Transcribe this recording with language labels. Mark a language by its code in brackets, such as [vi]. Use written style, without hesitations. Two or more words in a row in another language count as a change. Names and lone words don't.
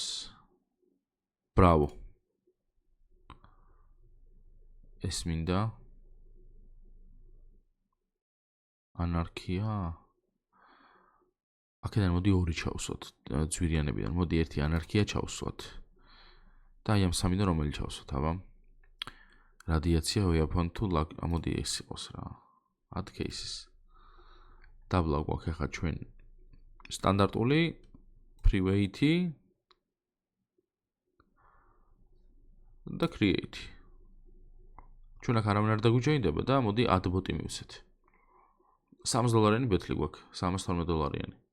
[ka] ბრავო. ეს მინდა. ანარქია. აქედან მოდი ორი ჩავსვათ. ძვირიანებიდან მოდი ერთი ანარქია ჩავსვათ. და აი ამ სამიდან რომელი ჩავსვათ, აბა? რადიაცია [en] weapon to [ka] მოდი ეს იყოს რა. Add cases. დაბლა გვაქვს ახლა ჩვენ სტანდარტული private და create. ჩვენ აქ არავინ არ დაგვიჯოინდება და მოდი [en] add bot-ი [ka] მივცეთ. $3 ბეთლი გვაქვს, $312.